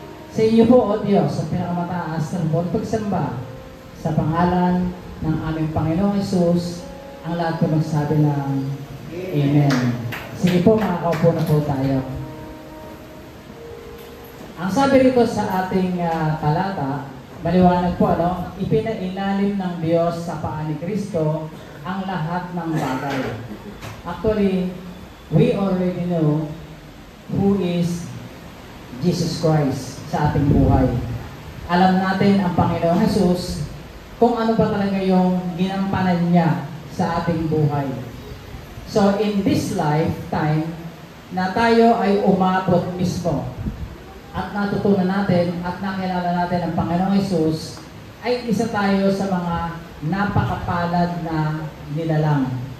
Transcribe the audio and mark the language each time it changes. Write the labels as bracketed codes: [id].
[tl] Sa inyo po, O Diyos, sa pinakamataas ng buong pagsamba, sa pangalan ng aming Panginoong Hesus, ang lahat po magsabi ng Amen. Sige po, makakaupo na po tayo. Ang sabi rito sa ating talata, maliwanag po, ano? Ipinailalim ng Diyos sa paa ni Kristo ang lahat ng bagay. [en] Actually, we already know who is Jesus Christ [tl] sa ating buhay. Alam natin ang Panginoong Jesus kung ano ba talaga yung ginampanan niya sa ating buhay. [en] So, in this lifetime, [tl] na tayo ay umabot mismo at natutunan natin at nakilala natin ang Panginoong Jesus, ay isa tayo sa mga napakapalad na nilalang.